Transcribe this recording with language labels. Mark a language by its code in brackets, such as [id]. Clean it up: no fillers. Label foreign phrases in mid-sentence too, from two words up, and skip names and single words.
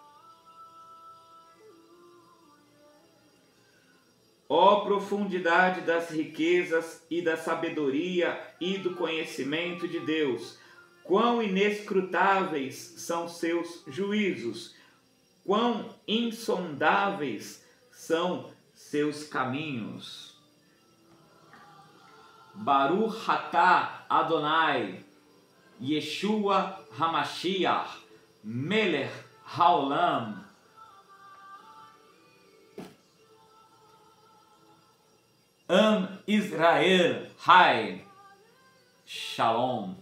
[pt] Ó profundidade das riquezas e da sabedoria e do conhecimento de Deus! Quão inescrutáveis são seus juízos! Quão insondáveis são seus caminhos! [he] ברוך אתה יהוה, ישוע המשיח, מלך העולם. עם ישראל חי, שלום.